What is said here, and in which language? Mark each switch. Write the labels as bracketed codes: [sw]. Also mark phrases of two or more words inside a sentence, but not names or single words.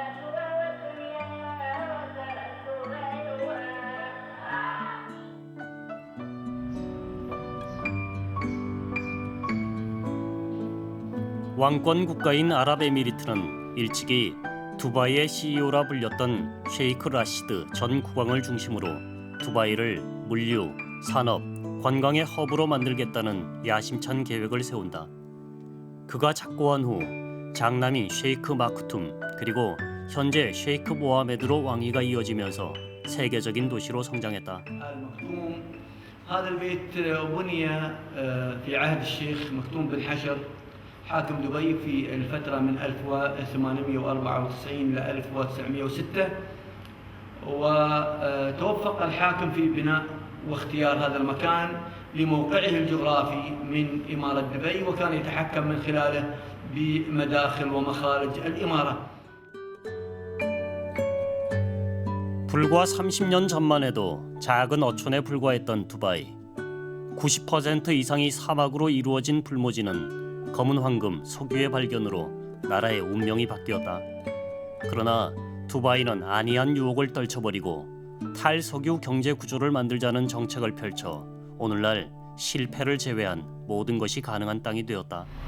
[ko] 왕권 국가인 아랍에미리트는 일찍이 두바이의 CEO라 불렸던 셰이크 라시드 전 국왕을 중심으로 두바이를 물류, 산업, 관광의 허브로 만들겠다는 야심찬 계획을 세운다. 그가 착고한 후 장남인 셰이크 마크툼 그리고 현재 셰이크 모하메드로 왕위가 이어지면서 세계적인 도시로 성장했다. [ar] هذا البيت بني في عهد الشيخ مكتوم بن حشر حاكم دبي في الفترة من 1894 إلى 1906 وتوفق الحاكم في بناء واختيار هذا المكان لموقعه الجغرافي من إمارة دبي وكان يتحكم من خلاله بمداخل ومخارج الإمارة. [ko] 불과 30년 전만 해도 작은 어촌에 불과했던 두바이. 90% 이상이 사막으로 이루어진 풀모지는 검은 황금, 석유의 발견으로 나라의 운명이 바뀌었다. 그러나 두바이는 안이한 유혹을 떨쳐버리고 탈석유 경제 구조를 만들자는 정책을 펼쳐 오늘날 실패를 제외한 모든 것이 가능한 땅이 되었다.